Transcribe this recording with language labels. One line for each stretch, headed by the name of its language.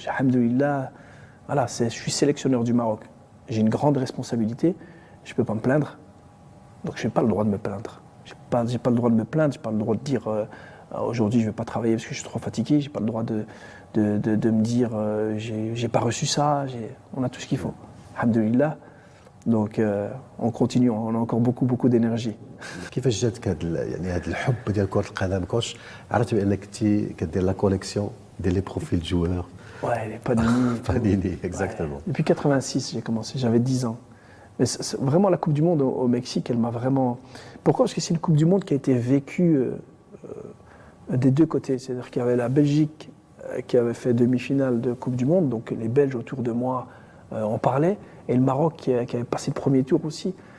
French: Alhamdoulilah, voilà, je suis sélectionneur du Maroc. J'ai une grande responsabilité, je peux pas me plaindre, donc je n'ai pas le droit de me plaindre. J'ai pas le droit de me plaindre, j'ai pas le droit de dire aujourd'hui je vais pas travailler parce que je suis trop fatigué, j'ai pas le droit de me dire j'ai pas reçu ça, on a tout ce qu'il faut. Alhamdoulilah. Donc on continue, on a encore beaucoup d'énergie.
Arabic: كيفاش جاتك هذا الحب ديال كرة القدم كوش عرفت بانك كنتي كدير لا كوليكسيون ديال
French: لي بروفيل دو جوور Ouais, les Panini. Panini, exactement. Ouais. Depuis 86, j'ai commencé, j'avais 10 ans. Mais vraiment, la Coupe du Monde au Mexique, elle m'a vraiment... Pourquoi? Parce que c'est une Coupe du Monde qui a été vécue des deux côtés. C'est-à-dire qu'il y avait la Belgique qui avait fait demi-finale de Coupe du Monde, donc les Belges autour de moi en parlaient, et le Maroc qui avait passé le premier tour aussi.